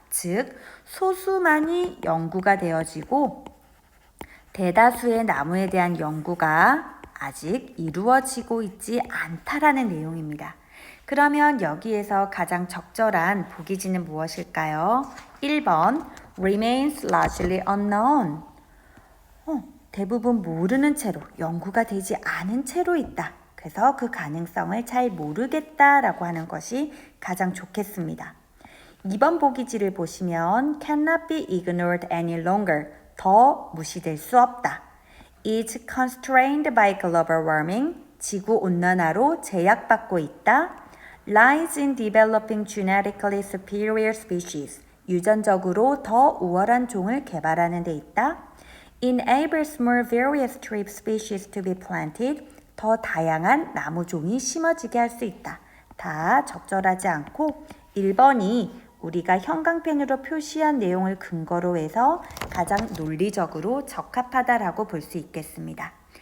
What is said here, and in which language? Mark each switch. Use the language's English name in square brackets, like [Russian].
[Korean] 즉, 소수만이 연구가 되어지고 대다수의 나무에 대한 연구가 아직 이루어지고 있지 않다라는 내용입니다. 그러면 여기에서 가장 적절한 보기지는 무엇일까요? [English] 1번 remains largely unknown. [Korean] 대부분 모르는 채로, 연구가 되지 않은 채로 있다. 그래서 그 가능성을 잘 모르겠다라고 하는 것이 가장 좋겠습니다. 2번 보기지를 보시면 [English] cannot be ignored any longer. [Korean] 더 무시될 수 없다. [English] is constrained by global warming. [Korean] 지구온난화로 제약받고 있다. [English] lies in developing genetically superior species. [Korean] 유전적으로 더 우월한 종을 개발하는 데 있다. [English] enables more various tree species to be planted. [Korean] 더 다양한 나무종이 심어지게 할 수 있다. 다 적절하지 않고 1번이 우리가 형광펜으로 표시한 내용을 근거로 해서 가장 논리적으로 적합하다라고 볼 수 있겠습니다.